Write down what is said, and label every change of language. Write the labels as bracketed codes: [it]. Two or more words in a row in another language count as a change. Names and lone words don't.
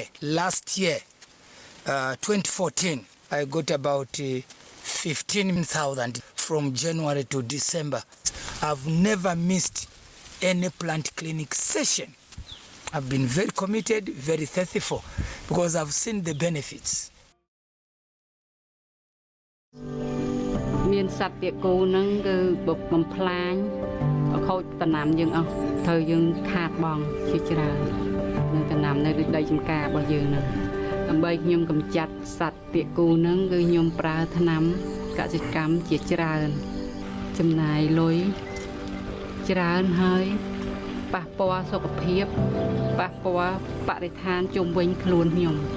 [en] Last year, 2014, I got about 15,000 from January to December. I've never missed any plant clinic session. I've been very committed, very faithful, because I've seen the benefits. [km] មានសត្វពាកគូនឹងគឺបំផ្លាញខូចដំណាំយើងអស់ធ្វើយើងខាតបង់ជាច្រើននឹងដំណាំនៅដីចម្ការរបស់យើងនឹងដើម្បីខ្ញុំកម្ចាត់សត្វពាកគូនឹងគឺខ្ញុំប្រើថ្នាំកសិកម្មជាច្រើនចំណាយលុយច្រើនហើយប៉ះពាល់សុខភាពប៉ះពាល់បរិស្ថានជុំវិញខ្លួនខ្ញុំ